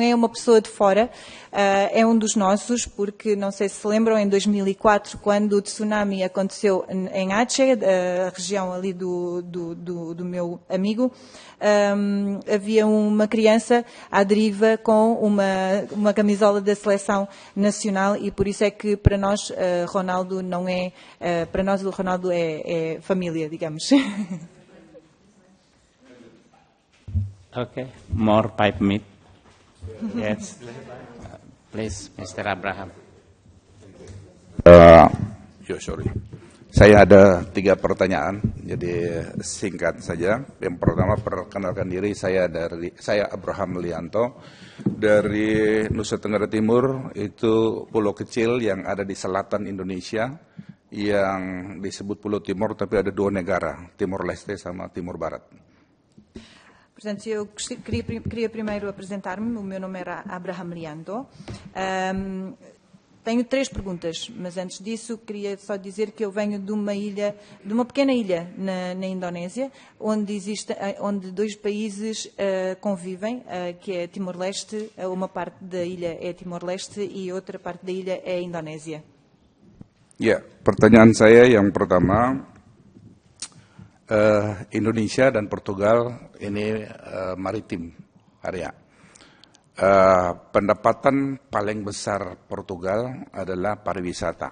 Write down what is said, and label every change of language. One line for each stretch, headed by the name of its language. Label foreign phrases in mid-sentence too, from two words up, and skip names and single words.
Portuguese: é uma pessoa de fora, é um dos nossos, porque não sei se lembram, em 2004, quando o tsunami aconteceu em Aceh, a região ali do meu amigo, havia uma criança à deriva com uma camisola da seleção nacional, e por isso é que para nós Ronaldo não é, para nós o Ronaldo é família, digamos.
English: Okay, more 5 minutes. Yes. Please, Mr. Abraham. Sorry.
Indonesian: Saya ada 3 pertanyaan, jadi singkat saja. Yang pertama, perkenalkan diri, saya Abraham Lianto dari Nusa Tenggara Timur, itu pulau kecil yang ada di selatan Indonesia yang disebut Pulau Timor, tapi ada 2 negara, Timor Leste sama Timor Barat.
Portuguese: Portanto, eu queria primeiro apresentar-me. O meu nome era Abraham Lianto. Tenho 3 perguntas, mas antes disso queria só dizer que eu venho de uma pequena ilha na Indonésia, onde 2 países convivem, que é Timor-Leste, uma parte da ilha é Timor-Leste e outra parte da ilha é a Indonésia.
Indonesian: Ya, pertanyaan saya yang pertama, Indonesia dan Portugal ini maritim area. Pendapatan paling besar Portugal adalah pariwisata.